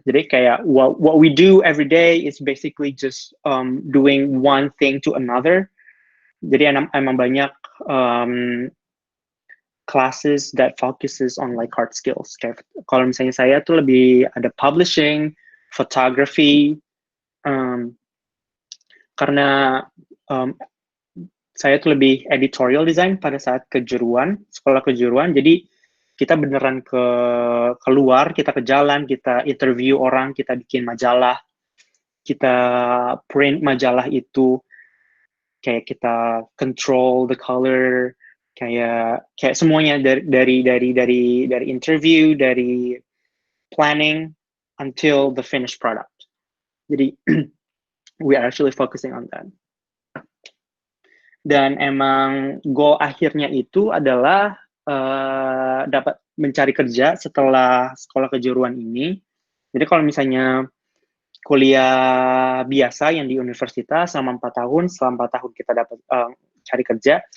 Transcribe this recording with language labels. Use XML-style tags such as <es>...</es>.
<id>Jadi kayak</id> <en>what we do every day is basically just doing one thing to another.</en> <id>Jadi emang banyak</id> <en>classes that focuses on like hard skills.</en> <id>Kayak kalau misalnya saya tuh lebih ada publishing, photography, karena saya tuh lebih editorial design pada saat sekolah kejuruan. Jadi kita beneran keluar, kita ke jalan, kita interview orang, kita bikin majalah, kita print majalah itu, kayak kita</id> <en>control the color,</en> <id>kayak semuanya dari interview, dari planning</id> <en>until the finished product. Jadi we are actually focusing on that.</en> <id>Dan emang goal akhirnya itu adalah dapat mencari kerja setelah sekolah kejuruan ini. Jadi kalau misalnya kuliah biasa yang di universitas selama 4 tahun, selama 4 tahun kita dapat cari kerja.</id>